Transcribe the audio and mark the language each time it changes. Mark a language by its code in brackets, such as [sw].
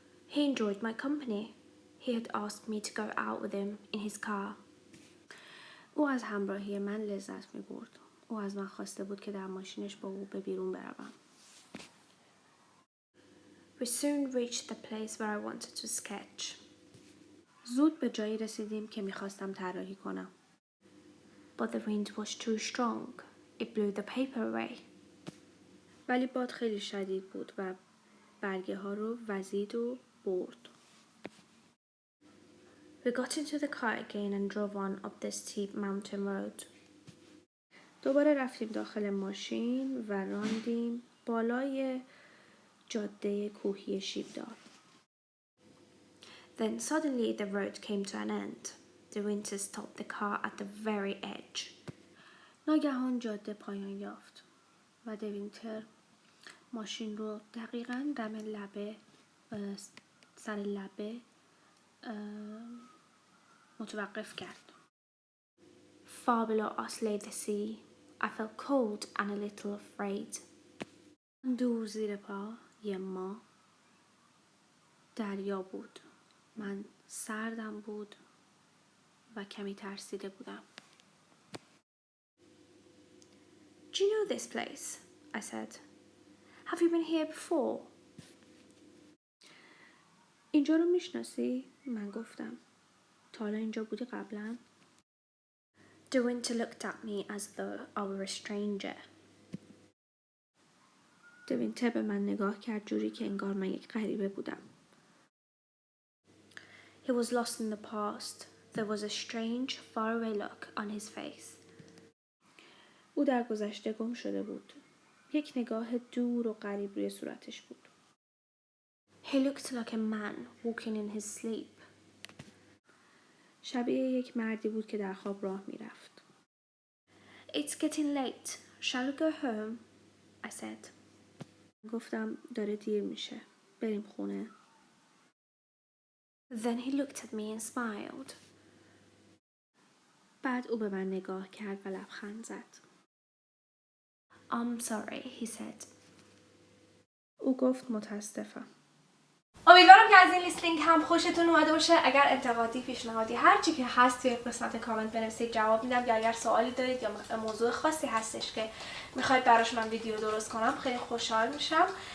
[en] He enjoyed my company. He had asked me to go out with him in his car. [fa] او از همراهی من لذت می‌برد. او از من خواسته بود که در ماشینش با او به بیرون بروم. [en] We soon reached the place where I wanted to sketch. [fa] زود به جایی رسیدیم که می‌خواستم طراحی کنم. [en] But the wind was too strong. It blew the paper away. [fa] ولی باد خیلی شدید بود و برگه ها رو وزید و برد. [en] We got into the car again and drove on up the steep mountain road. [fa] دوباره رفتیم داخل ماشین و راندیم بالای جاده کوهی شیبدار. [en] Then suddenly the road came to an end. The winter stopped the car at the very edge. [fa] ناگهان جاده پایان یافت و دوینتر ماشین رو دقیقاً دم لبه و سر لبه متوقف کرد. [en] Far below us lay the sea. I felt cold and a little afraid. [fa] دور زیر پا یه ما دریا بود. من سردم بود و کمی ترسیده بودم. [en] Do you know this place? I said. Have you been here before? [fa] اینجا رو میشناسی؟ من گفتم. تا حالا اینجا بودی قبلا؟ [en] The winter looked at me as though I were a stranger. [fa] The winter به من نگاه کرد جوری که انگار من یک غریبه بودم. [en] He was lost in the past. There was a strange, faraway look on his face. [fa] او در گذشته گم شده بود. یک نگاه دور و غریب روی صورتش بود. [en] He looked like a man walking in his sleep. [fa] شبیه یک مردی بود که در خواب راه میرفت. [en] It's getting late. Shall we go home? I said. [fa] گفتم داره دیر میشه. بریم خونه. [en] Then he looked at me and smiled. [fa] بعد او به من نگاه کرد و لبخند زد. [en] I'm sorry, he said. [fa] او گفت متاسفم. امیدوارم که از این لیستینگ هم خوشتون اومده باشه. اگر انتقادی، پیشنهادی، هر چی که هست توی قسمت کامنت بنویسید جواب میدم، یا اگر سوالی دارید یا موضوع خاصی هستش که میخواید براش من ویدیو درست کنم خیلی خوشحال میشم.